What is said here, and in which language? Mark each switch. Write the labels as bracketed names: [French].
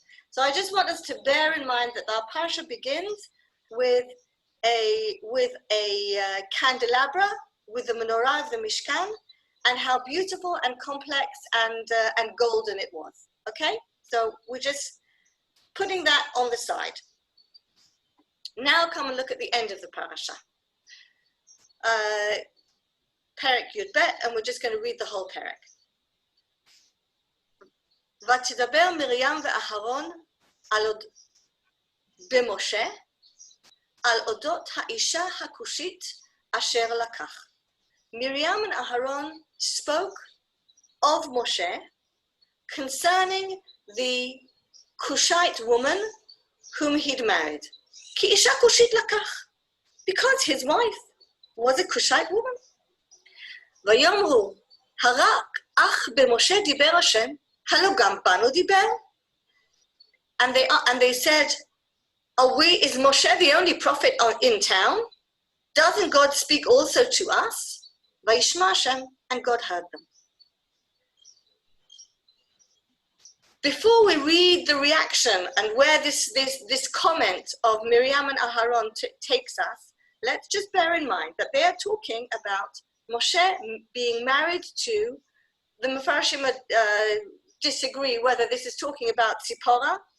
[English] So I just want us to bear in mind that our parsha begins with a candelabra, with the menorah of the Mishkan, and how beautiful and complex and golden it was. Okay, so we're just putting that on the side. Now come and look at the end of the parasha. Perek Yud Bet, and we're just going to read the whole perek. [Hebrew] ותדבר מרים ואהרון במשה על אודות האישה הכושית אשר לקח. [English] Miriam and Aaron spoke of Moshe concerning the Cushite woman whom he'd married. [Hebrew] כי אישה כושית לקח, [English] because his wife was a Cushite woman. [Hebrew] ויאמרו, הרק אך במשה דיבר השם, הלא גם בנו דיבר? [English] And they said, is Moshe the only prophet in town? Doesn't God speak also to us? [Hebrew] Vayishma Hashem, [English] and God heard them. Before we read the reaction and where this comment of Miriam and Aharon takes us, let's just bear in mind that they are talking about Moshe being married to, the Mefarshim disagree whether this is talking about Zipporah